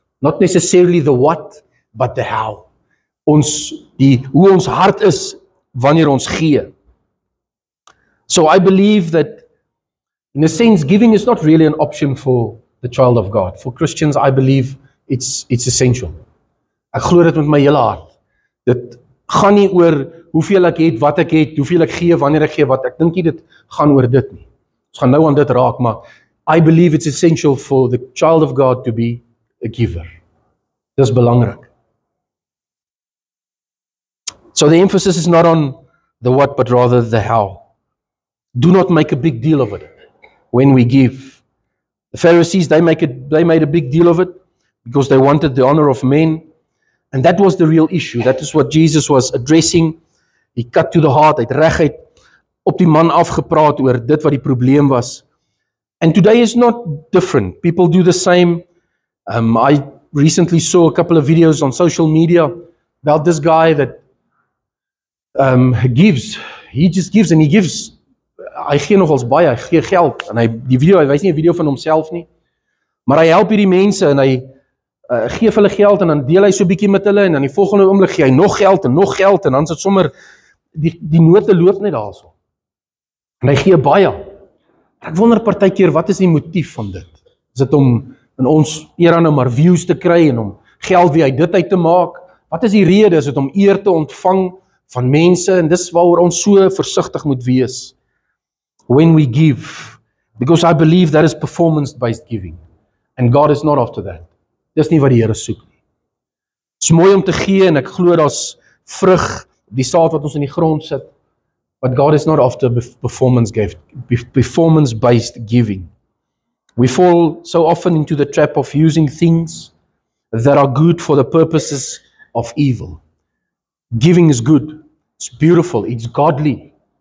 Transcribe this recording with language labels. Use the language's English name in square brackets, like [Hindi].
[English] Not necessarily the what, but the how. [Afrikaans] Hoe ons hart is wanneer ons gee. [English] So I believe that in a sense giving is not really an option for the child of God. For Christians, I believe it's essential. [Afrikaans] Ek glo dit met my hele hart. Dit gaan nie oor hoeveel ek het, wat ek het, hoeveel ek gee, wanneer ek gee, wat. Ek dink nie dit gaan oor dit nie. Ons gaan nou aan dit raak, maar [English] I believe it's essential for the child of God to be a giver. [Afrikaans] Dis belangrik. [English] So the emphasis is not on the what, but rather the how. Do not make a big deal of it when we give. The Pharisees, they made a big deal of it because they wanted the honor of men. And that was the real issue. That is what Jesus was addressing. He cut to the heart, [Afrikaans] hy het reguit op die man afgepraat oor dit wat die probleem was. [English] And today is not different. People do the same. I recently saw a couple of videos on social media about this guy that gives. He just gives and he gives. [Afrikaans] Hy gee nogals baie, hy gee geld. En hy wys nie 'n video van homself nie. Maar hy help hierdie mense en hy gee vir hulle geld en dan deel hy so 'n bietjie met hulle en dan die volgende oomblik gee hy nog geld en dan sit sommer die note loop net daarso. En hy gee baie. Ek wonder partykeer wat is die motief van dit? Is dit om in ons era nou maar views te kry en om geld wie uit dit uit te maak? Wat is die rede? Is dit om eer te ontvang van mense? En dis waaroor ons so versigtig moet wees. [English] When we give, because I believe that is performance-based giving. And God is not after that. [Afrikaans] Dis nie wat die Here soek nie. Dit is mooi om te gee en ek glo daar's vrug, die saad wat ons in die grond sit. [English] But God is not after performance-based giving. We fall so often into the trap of using things that are good for the purposes of evil. Giving is good. It's beautiful. It's godly.